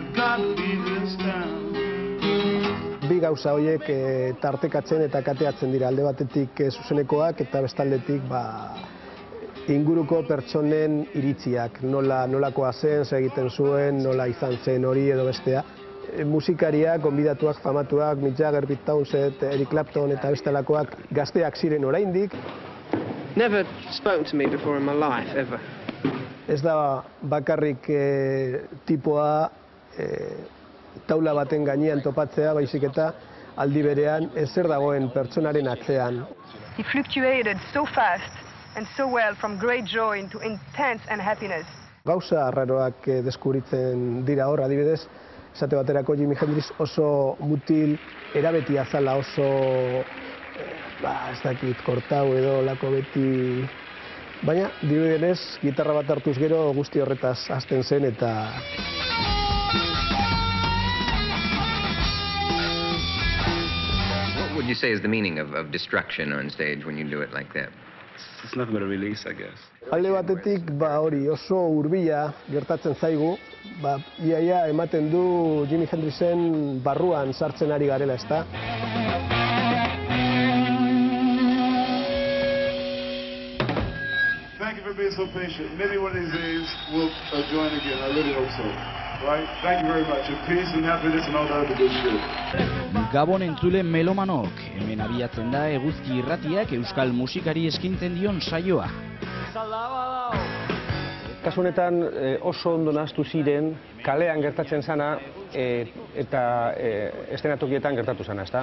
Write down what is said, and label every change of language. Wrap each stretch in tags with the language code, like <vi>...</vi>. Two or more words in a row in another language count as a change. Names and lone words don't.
<eu>Bi gauza horiek tartekatzen eta kateatzen dira, alde batetik zuzenekoak eta bestaldetik inguruko pertsonen iritziak, nolakoa zen, zer egiten zuen, nola izan zen hori edo bestea. Musikariak, gonbidatuak, famatuak, Mick Jagger, Pete Townshend, Eric Clapton eta bestelakoak gazteak ziren oraindik.</eu> <en>Never spoken to me before in my life, ever.</en> <eu>Ez da bakarrik tipoa taula baten gainean topatzea, baizik eta aldi berean zer dagoen pertsonaren atzean.</eu> <en>He fluctuated so fast and so well from great joy into intense unhappiness.</en> <eu>Gauza arraroak deskubritzen dira hor, adibidez, esate baterako Jimi Hendrix oso mutil erabetia zala, oso ez dakit, kortau edo lako beti, baina dirudienez gitarra bat hartuz gero guzti horretaz hasten zen eta</eu> <en>What would you say is the meaning of destruction on stage when you do it like that? It's nothing but a release, I guess.</en> <eu>Alde batetik hori oso hurbila gertatzen zaigu, iaia ematen du Jimi Hendrixen barruan sartzen ari garela, ezta?</eu> <en>Thank you for being so patient. Maybe one of these days we'll join again. I really hope so. Right? Thank you very much. And peace and happiness and all that other good shit.</en> <eu>Gabon entzule melomanok, hemen abiatzen da Eguzki Irratiak euskal musikari eskintzen dion saioa. Kasu honetan oso ondo nahastu ziren kalean gertatzen zana eta estenatokietan gertatu zana, ezta?</eu>